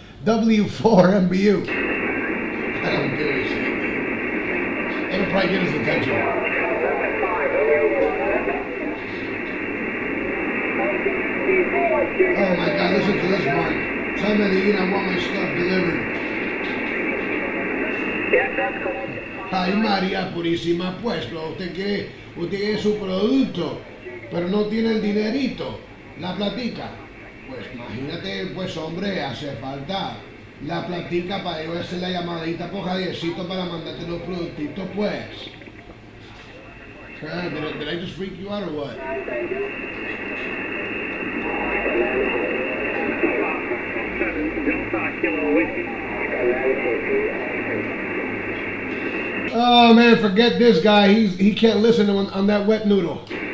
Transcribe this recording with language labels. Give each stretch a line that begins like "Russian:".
English: W4MBU. I don't give a shit. It'll probably get his attention. Oh my God! Listen to this, Mark. Tell Medellin I want my stuff delivered.
Spanish: Ay, María Purísima, pues, usted quiere su producto, pero no tiene el dinerito, la platica. Pues imagínate, pues hombre, hace falta la platica para yo hacer la llamadita por Javiercito para mandarte los productitos, pues.
English: Did I just freak you out or what? Oh man, forget this guy. He can't listen to on that wet noodle.